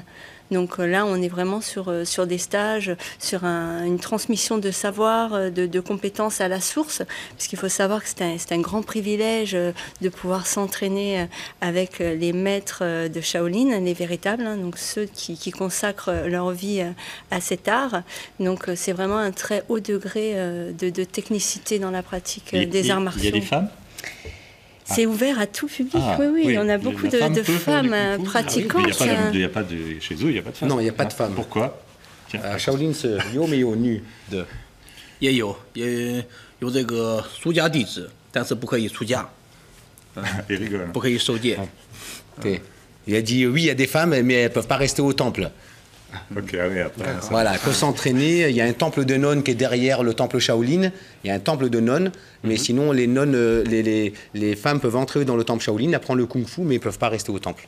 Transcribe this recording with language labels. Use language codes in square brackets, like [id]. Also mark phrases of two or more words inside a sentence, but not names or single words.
[fr] Donc là, on est vraiment sur des stages, sur une transmission de savoir, de compétences à la source, puisqu'il faut savoir que c'est un grand privilège de pouvoir s'entraîner avec les maîtres de Shaolin, les véritables, hein, donc ceux qui consacrent leur vie à cet art. Donc c'est vraiment un très haut degré de technicité dans la pratique des arts martiaux. Il y a des femmes ? C'est ouvert à tout public, oui. On a beaucoup de femmes pratiquantes. Il n'y a pas de, chez eux, il n'y a pas de femmes. Non, il n'y a pas de femmes. Pourquoi [zh] Shaolin 是有没有女的？也有这个出家弟子，但是不可以出家，不可以受戒。 [fr] 对，il a dit oui, il y a des femmes, mais elles ne peuvent pas rester au temple. Voilà, elles peuvent s'entraîner. Il y a un temple de nonnes qui est derrière le temple Shaolin. Il y a un temple de nonnes, mais sinon les nonnes, les femmes peuvent entrer dans le temple Shaolin, apprendre le kung-fu, mais ils ne peuvent pas rester au temple.